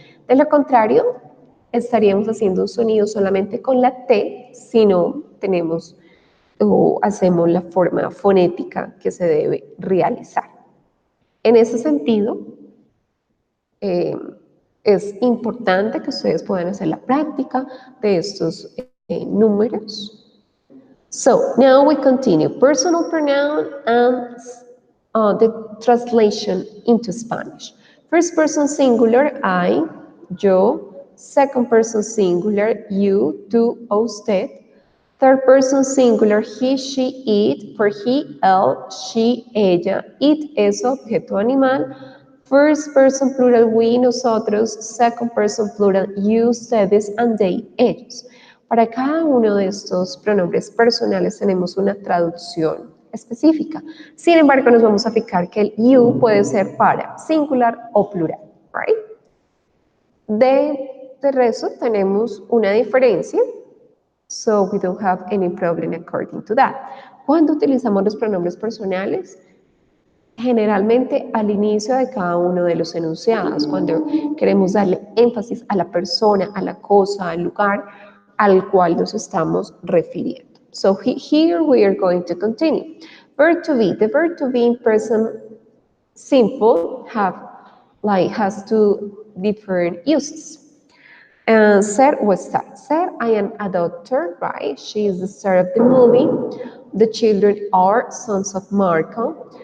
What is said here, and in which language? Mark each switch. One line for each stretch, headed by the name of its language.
Spanish: De lo contrario, estaríamos haciendo un sonido solamente con la T si no tenemos o hacemos la forma fonética que se debe realizar. En ese sentido, es importante que ustedes puedan hacer la práctica de estos números.
English: So now we continue. Personal pronoun and the translation into Spanish. First person singular, I, yo. Second person singular, you,
Spanish: tú, usted.
English: Third person singular, he, she, it. For he, él, she, ella. It
Spanish: es objeto animal.
English: First person plural, we, nosotros. Second person plural, you, ustedes, and they, ellos.
Spanish: Para cada uno de estos pronombres personales tenemos una traducción específica. Sin embargo, nos vamos a fijar que el you puede ser para singular o plural, right? De resto, tenemos una diferencia,
English: so we don't have any problem according to that.
Spanish: Cuando utilizamos los pronombres personales, generalmente al inicio de cada uno de los enunciados, cuando queremos darle énfasis a la persona, a la cosa, al lugar al cual nos estamos refiriendo.
English: So here we are going to continue. Verb to be. The verb to be in present simple has two different uses.
Spanish: Ser o estar. Ser,
English: I am a doctor, right? She is the star of the movie. The children are sons of Marco.